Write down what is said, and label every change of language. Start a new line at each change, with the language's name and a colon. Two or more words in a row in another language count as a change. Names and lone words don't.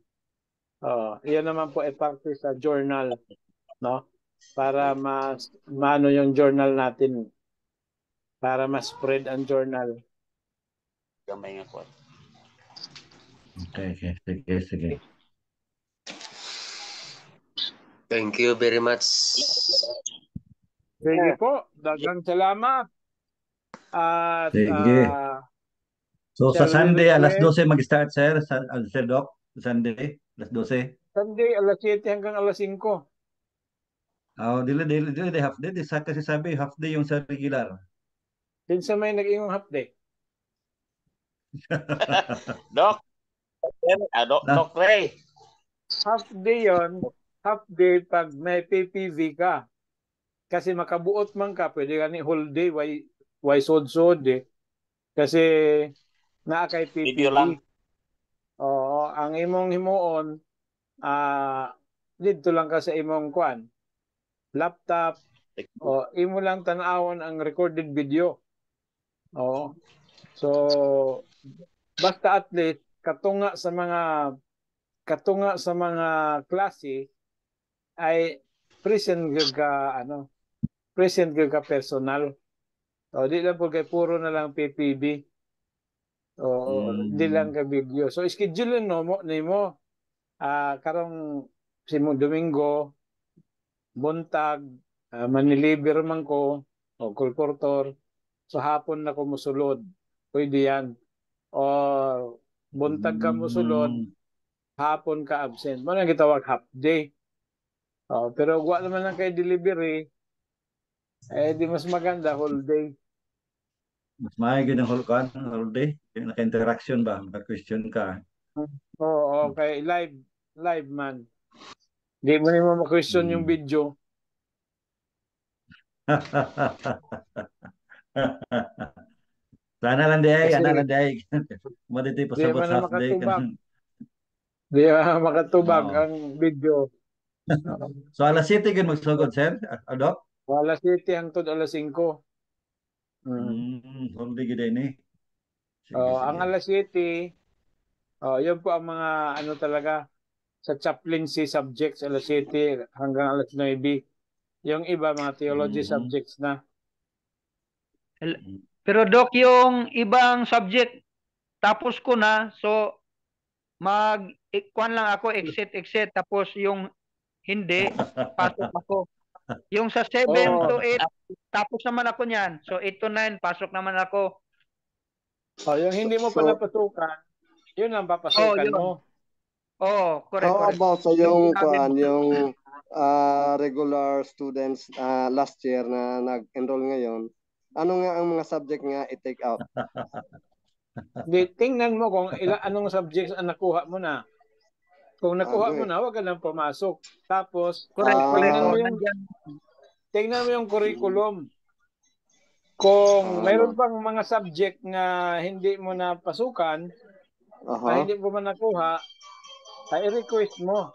Filipino: Iyon naman po ay parte sa journal, no? Para maano yung journal natin, para ma-spread ang journal.
Cebuano: Gamay nga po. Okay. Sige.
English: Thank you very much.
Cebuano: Sige po, daghang salamat.
Filipino: At Sige. So sa
English: shall we
Filipino: Sunday, alas request? 12 mag-start, Sir Doc. Sunday, alas 12. Sunday, alas 7 hanggang alas 5.
Cebuano: Dili
English: half day.
Filipino: Kasi sabi
English: half day
Filipino: yung sa regular.
Cebuano: Kinsa may nag-ingong
English: half day?
Cebuano: Doc. Doc Ray.
English: Half day
Filipino: yon.
English: Half day
Filipino: pag may PPV ka.
Cebuano: Kasi makabuot man ka, pwede ka ni
English: whole day,
Cebuano: why sod-sod eh. Kasi naa kay Video PPV. lang. Oo, ang imong himuon, dito lang ka sa imong laptop, o imo lang tanawon ang recorded video. Oo. So, basta at least katunga sa mga klase ay present ka personal. Di lang po kay puro na lang PPB. Di lang ka video. So schedule nimo karong simong Domingo buntag maniliber man ko o kulportor so hapon na ko musulod.
Filipino: Pwede yan.
Cebuano: O buntag ka musulod, hapon ka absent. Mo nang gitawag
English: half day.
Cebuano: Pero wa naman lang kay delivery, di mas maganda
English: whole day.
Cebuano: Mas maayos ang
English: whole day.
Filipino: Yung naka-interaction ba? Maka-question ka.
Cebuano: Okay. Live man.
Filipino: Di mo naman ma-question yung video.
Cebuano: Sana lang day. Madito pa Di sabot man na
English: half day.
Cebuano: Di makatubag ang video. So alas 7 kan magsugod, sir? Doc? Alas 7 hangtod alas 5.
English: Whole day
Cebuano: gid ni.
Filipino: Ang alas 7, yun po ang mga talaga sa
English: chaplaincy subjects
Filipino: alas 7 hanggang alas 9. Yung iba mga
English: theology subjects
Filipino: na. Pero Doc, yung ibang subject tapos ko na, so kuan lang ako exit tapos yung hindi pasok ako. Yung sa 7 to 8 tapos naman ako niyan. So 8 to 9 pasok naman ako. Yung hindi mo pa napasukan, yun ang papasukan mo. Correct. How about sa yung
English: regular students last year
Filipino: na nag-enroll ngayon? Ano nga ang mga subject nga i-take out? Tingnan mo kung anong subjects ang nakuha mo na. Kung nakuha mo na, huwag ka nang pumasok. Tapos, tingnan mo yung curriculum. Kung mayroon pang mga subject na hindi mo na pasukan, hindi mo man nakuha, ay i-request mo.